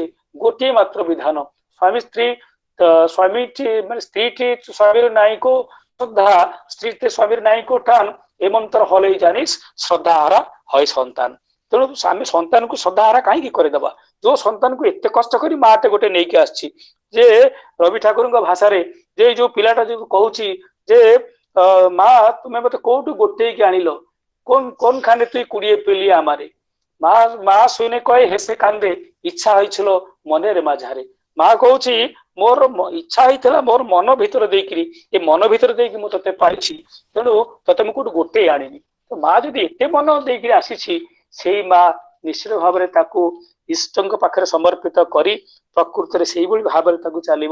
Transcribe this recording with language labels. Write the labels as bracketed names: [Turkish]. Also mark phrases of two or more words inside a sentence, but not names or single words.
[Odia] ଗୋଟିଏ ମାତ୍ର ବିଧାନ, ସ୍ୱାମୀ ସ୍ତ୍ରୀ ସ୍ୱାମୀଟି ମାନେ ସ୍ତ୍ରୀଟି ସ୍ୱାମୀର ନାଇଁକୁ ଶ୍ରଦ୍ଧା, ସ୍ତ୍ରୀ ସ୍ୱାମୀର ନାଇଁକୁ ଟାନ, ଏ ମନ୍ତ୍ର ହଲେଇ ଜାଣିସ୍ ଶ୍ରଦ୍ଧା ହାରା হয় ସନ୍ତାନ। ତେଣୁ ଆମେ ସନ୍ତାନକୁ ଶ୍ରଦ୍ଧା ହାରା କାହିଁକି କରିଦେବା? ଯୋଉ ସନ୍ତାନକୁ ଏତେ କଷ୍ଟ କରି ମାଟେ ଗୋଟେ ନେଇକି ଆସିଛି, ଯେ ରବି ଠାକୁରଙ୍କ ଭାଷାରେ ଯେ ଯୋଉ ପିଲାଟା ଯୋଉ କହୁଛି ଯେ ମା ତୁମେ ମତେ କୋଉଠୁ ଗୋଟେଇକି ଆଣିଲ, [Bangla] কোন খানে তুই কুড়িয়ে পেলি আমারে, মা মা শুনে কয়ে হেসে কান্দে ইচ্ছা হয়েছিল মনের মাঝারে। [Odia] মা কହୁଛି ମୋର ଇଚ୍ଛା ହେଇଥିଲା ମୋର ମନ ଭିତରେ ଦେଇକିରି, ଏ ମନ ଭିତରେ ଦେଇକି ମୁଁ ତତେ ପାଇଛି, ତେଣୁ ତତେ ମୁଁ କୋଉଠୁ ଗୋଟେଇ ଆଣିନି। ତ ମା ଯଦି ଏତେ ମନ ଦେଇକିରି ଆସିଛି, ସେଇ ମା ନିଶ୍ଚିତ ଭାବରେ ତାକୁ ଇଷ୍ଟଙ୍କ ପାଖରେ ସମର୍ପିତ କରି ପ୍ରକୃତରେ ସେଇଭଳି ଭାବରେ ତାକୁ ଚାଲିବ।